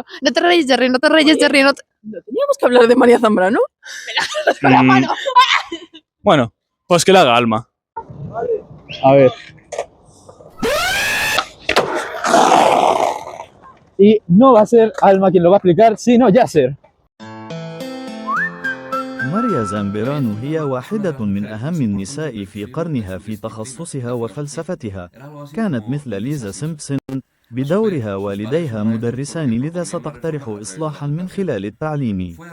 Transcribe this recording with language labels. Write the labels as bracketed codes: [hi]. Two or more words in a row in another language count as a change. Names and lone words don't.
[es] No te rayes, Jerry, no te rayes, Jerry. ¿No teníamos que hablar de María Zambrano? ¡Con la mano! Bueno, pues que la haga Alma. A ver. Y no va a ser Alma quien lo va a explicar, sino Yasser. [ar] ماريا زامبرانو هي واحدة من أهم النساء في قرنها في تخصصها وفلسفتها. كانت مثل ليزا سيمبسون بدورها والديها مدرسان، لذا ستقترح إصلاحا من خلال التعليم.